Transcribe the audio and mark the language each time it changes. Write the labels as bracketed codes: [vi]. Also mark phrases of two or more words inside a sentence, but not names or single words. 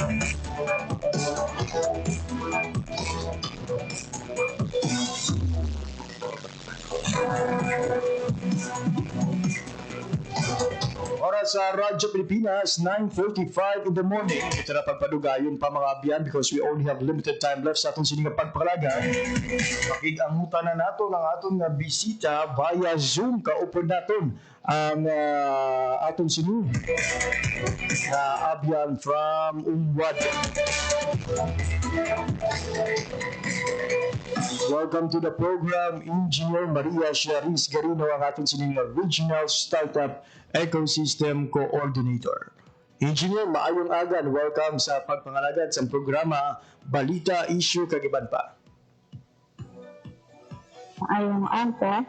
[hil] Oras sa Radyo Pilipinas, 9:45 [en] in the morning. [hil] Ito na pagpadugayon pa mga abyan [en] because we only have limited time left [hil] sa atong sining pagpakalaga. Makig-angutan na nato ng atong bisita via Zoom. Kaupod naton ang atong sining na abyan from UWAD. [en] Welcome to the program, Engineer Maria Charis Garino, [hil] ang atong sining Regional Startup Ecosystem Coordinator. Engineer, maayong agan. Welcome sa pagpangalagad sa programa Balita Issue Kagiban pa. Ayong angka.